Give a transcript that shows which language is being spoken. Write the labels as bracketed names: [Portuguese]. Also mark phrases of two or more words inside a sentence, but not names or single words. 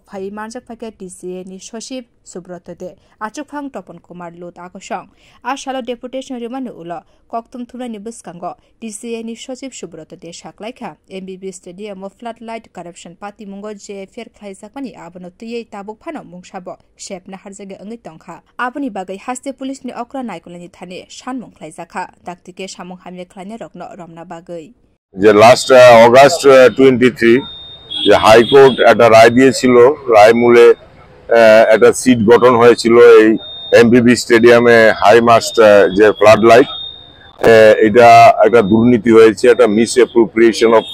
[Kok Borok] phai manjak phake TCA ni Soship Subroto de achukphang Topon Kumar Lut akosong a shalo deputation rema ni ulo koktum thuna ni buskango TCA ni Soship Subroto de shaklaikha MBB Stadium [English] of Floodlight Corruption [Kok Borok] Party mungo JFR khlaijakmani abono tuye tabuk phano mungsabo shep na harjage angi tongkha aboni bagai haste police ni okra naikolani thane shanmung khlaijakha daktike samung hamye khlane rokno romna bagai [Bangla] যে [English] last August [Bangla] 23 যে হাইকোর্ট একটা রায় দিয়েছিল রায় মূলে একটা সিট গঠন হয়েছিল এই এমবিবি স্টেডিয়ামে [English] high mast [Bangla] যে [English] flood light [Bangla] এটা একটা দুর্নীতি হয়েছে একটা [English] mis appropriation of